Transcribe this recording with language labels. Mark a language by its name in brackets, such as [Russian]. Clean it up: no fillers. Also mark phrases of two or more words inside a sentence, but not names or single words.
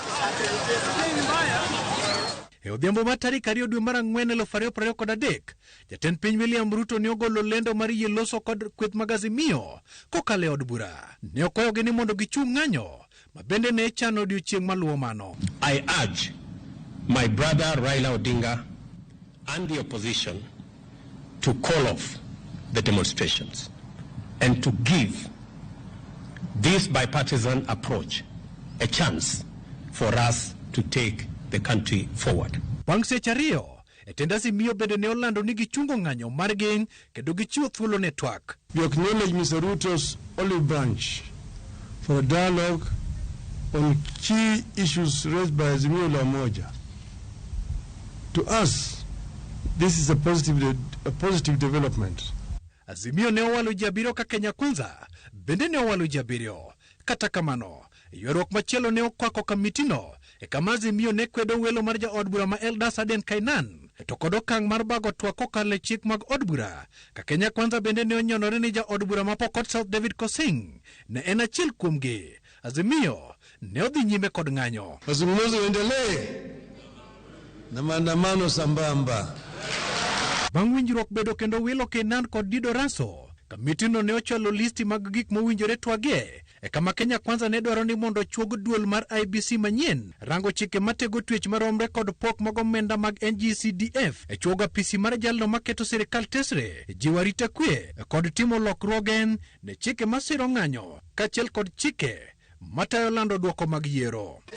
[Luo (Kenya and Tanzania)] E odhiambo mar tarik 2 dwe mar 4 2023, jatend piny William Ruto ne ogolo lendo mar yie loso kod kweth mag Azimio kokalo e od bura. Ne okwayogi ni mondo gichung' ng'anyo ma bende ne chano odiechieng' maluwo mano. [English] I urge my brother Raila Odinga and the opposition to call off the demonstrations and to give this bipartisan approach a chance for us to take the country forward. [Luo (Kenya and Tanzania)] Bang' seche ariyo, tend Azimio bende ne olando ni gichungo ng'anyo margi kendo gichiwo thuolo ne twak. [English] We acknowledge Mr. Ruto's olive branch for a dialogue on key issues raised by Azimio la Umoja. To us, this is a positive development. [Luo (Kenya and Tanzania)] Azimio ne owalo ji 7 ka Kenya Kwanza bende ne owalo ji 7. Kata kamano, ywaruok machielo ne okwako komitino e kama Azimio ne kwedo welo mar jaod bura ma Eldas Aden Kainan to kod okang' mar bago twak kokalo e chik mag od bura. Ka Kenya Kwanza bende ne onyonore ni jaod bura ma Pokot South David Kosing ne en achiel kuomgi. Azimio ne odhi nyime kod ng'anyo. [Swahili] Mazungumzo endelee na maandamano sambamba. [Luo (Kenya and Tanzania)] Bang' winjruok bedo kendo wilo Kainan kod Dido Raso, komitino ne ochwalo listi mag gik mowinjore twage e kama Kenya Kwanza ne dwaro ni mondo chuog duol mar IBC manyien rango chike matego twech maromre kod pok mag omenda mag NGCDF e chuoga apisi mar jalno maketo sirikal tesre jiwo arita kwe kod timo lokruoge ne chike masiro ng'anyo kaachiel kod chike matayo lando dwoko mag yiero.